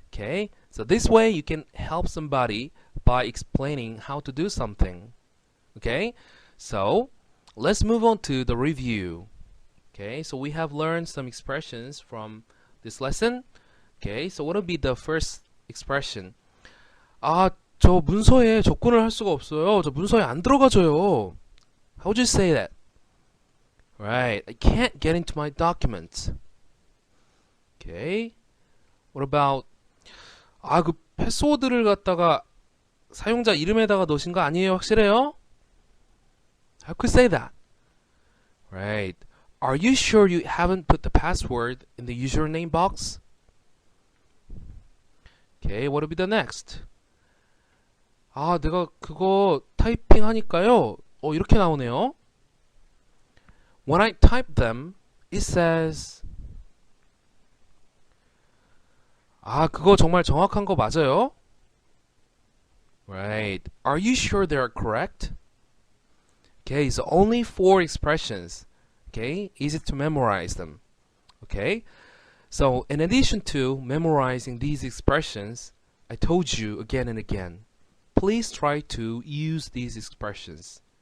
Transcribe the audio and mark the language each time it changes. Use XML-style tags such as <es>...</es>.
<en>Okay, so this way you can help somebody by explaining how to do something. Okay, so let's move on to the review. Okay, so we have learned some expressions from this lesson. Okay, so what will be the first expression?</en> <ko>아, 저 문서에 접근을 할 수가 없어요. 저 문서에 안 들어가져요.</ko> <en>How would you say that? Right, I can't get into my documents. Okay, what about</en> <ko>그 패스워드를 갖다가 사용자 이름에다가 넣으신 거 아니에요? 확실해요?</ko> <en>How could you say that? Right, are you sure you haven't put the password in the username box? Okay, what will be the next?</en> <ko>내가 그거 타이핑 하니까요. 이렇게 나오네요.</ko> <en>When I type them, it says</en> <ko>아, 그거 정말 정확한 거 맞아요?</ko> <en>Right. Are you sure they're correct? Okay, so only 4 expressions. Okay, easy to memorize them. Okay, so in addition to memorizing these expressions, I told you again and again, please try to use these expressions.</en>